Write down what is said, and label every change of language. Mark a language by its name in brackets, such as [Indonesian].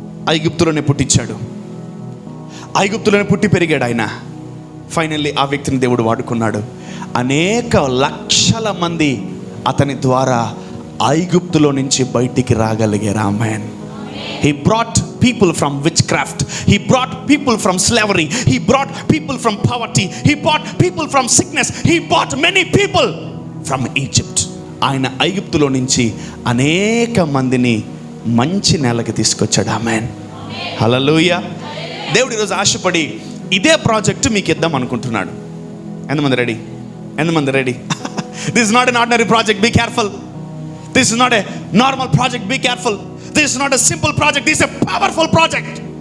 [Telugu] ఐగుప్తులోనే పుట్టించాడు, ఐగుప్తులోనే పుట్టి పెరిగాడు ఆయన. ఫైనల్లీ ఆ వ్యక్తిని దేవుడు వాడుకున్నాడు. అనేక లక్షల మంది అతని ద్వారా ఐగుప్తులో నుంచి బయటికి రాగలిగారు. ఆమేన్. [English] He brought people from witchcraft. He brought people from slavery. He brought people from poverty. He brought people from sickness. He brought many people from Egypt. [Telugu] ఆయన ఐగుప్తులో నుంచి అనేక మందిని మంచి నేలకి తీసుకొచ్చాడు. ఆమేన్. హల్లెలూయా. దేవుడు ఈరోజు ఆశపడి ఇదే ప్రాజెక్టు మీకు ఇద్దాం అనుకుంటున్నాడు. ఎంతమంది ready? [English] This is not an ordinary project. Be careful. This is not a normal project. Be careful. This is not a simple project. This is a powerful project.